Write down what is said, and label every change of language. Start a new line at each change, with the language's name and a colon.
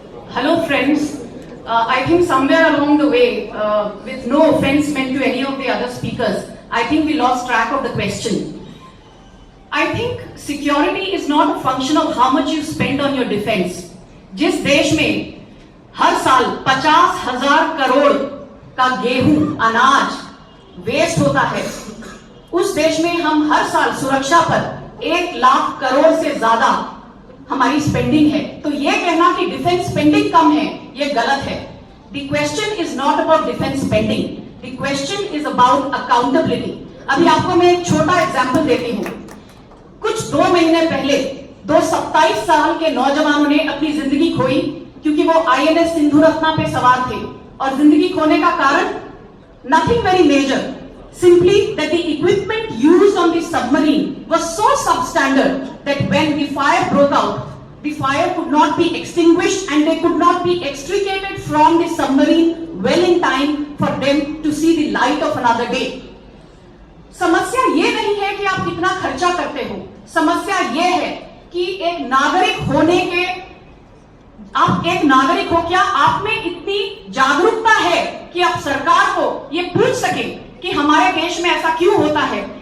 English: Hello friends, I think somewhere along the way, with no offense meant to any of the other speakers, I think we lost track of the question. I think security is not a function of how much you spend on your defense.
Hindi: जिस देश में हर साल 50,000 करोड़ का गेहूं, अनाज waste होता है, उस देश में हम हर साल सुरक्षा पर 1 लाख करोड़ से ज्यादा हमारी स्पेंडिंग है. तो ये कहना कि डिफेंस स्पेंडिंग कम है, ये गलत है.
English: The question is not about defence spending, the question is about accountability.
Hindi: अभी आपको मैं एक छोटा एग्जांपल देती हूं. कुछ 2 महीने पहले 2 27 साल के नौजवानों ने अपनी जिंदगी खोई क्योंकि वो INS सिंधु रत्ना पे सवार थे, और जिंदगी खोने का कारण
English: Nothing very major, simply that the equipment used on the submarine was so substandard that when the fire broke out, the fire could not be extinguished and they could not be extricated from the submarine well in time for them to see the light of another day.
Hindi: समस्या ये नहीं है कि आप कितना खर्चा करते हो, समस्या ये है कि एक नागरिक होने के, आप एक नागरिक हो, क्या आप में इतनी जागरूकता है कि आप सरकार को ये पूछ सके कि हमारे देश में ऐसा क्यों होता है?